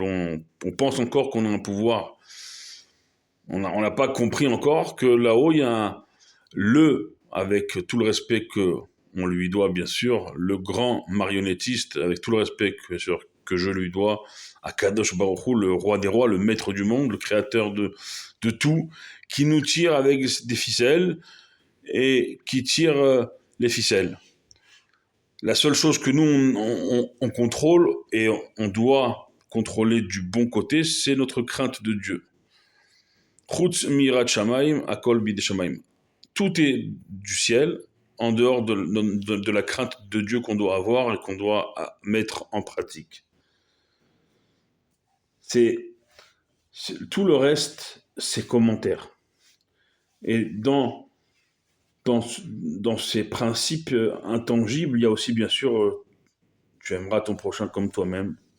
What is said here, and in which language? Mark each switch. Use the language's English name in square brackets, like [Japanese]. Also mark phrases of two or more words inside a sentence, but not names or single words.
[French] On pense encore qu'on a un pouvoir. On n'a pas compris encore que là-haut il y a avec tout le respect que on lui doit bien sûr, le grand marionnettiste, avec tout le respect que je lui dois, [Hebrew] הקדוש ברוך הוא, [French] le roi des rois, le maître du monde, le créateur de tout, qui nous tire avec des ficelles et qui tire les ficelles. La seule chose que nous, on contrôle et on doit contrôler du bon côté, c'est notre crainte de Dieu. [Hebrew] חוץ מיראת שמים, הכל בידי שמים. [French] Tout est du ciel, en dehors de la crainte de Dieu qu'on doit avoir et qu'on doit mettre en pratique. Tout le reste, c'est commentaire. Et dans ces principes intangibles, il y a aussi bien sûr, tu aimeras ton prochain comme toi-même.